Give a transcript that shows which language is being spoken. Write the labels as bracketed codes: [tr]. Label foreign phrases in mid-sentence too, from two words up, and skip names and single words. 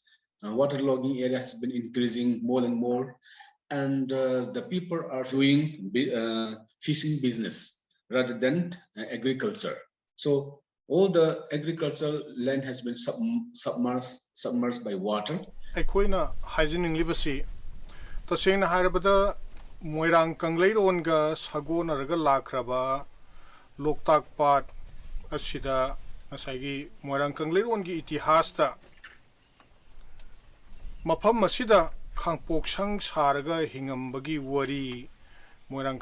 [en] Waterlogging area has been increasing more and more, and the people are doing fishing business rather than agriculture. So all the agricultural land has been submerged by water. [mni] ꯑꯩꯈꯣꯏꯅ ꯍꯥꯏꯖꯅꯤꯡꯂꯤꯕꯁꯤ ꯇꯁꯦꯡꯅ ꯍꯥꯏꯔꯕꯗ ꯃꯣꯏꯔꯥꯡ ꯀꯪꯂꯩꯔꯣꯟꯒ ꯁꯥꯒꯣꯟꯅꯔꯒ ꯂꯥꯛꯈ꯭ꯔꯕ ꯂꯣꯛꯇꯥꯛ ꯄꯥꯠ ꯑꯁꯤꯗ ꯉꯁꯥꯏꯒꯤ ꯃꯣꯏꯔꯥꯡ ꯀꯪꯂꯩꯔꯣꯟꯒꯤ ꯏꯇꯤꯍꯥꯁꯇ ꯃꯐꯝ ꯑꯁꯤꯗ ꯈꯥꯡꯄꯣꯛꯁꯪ ꯁꯥꯔꯒ ꯍꯤꯡꯉꯝꯕꯒꯤ ꯋꯥꯔꯤ ꯃꯣꯏꯔꯥꯡ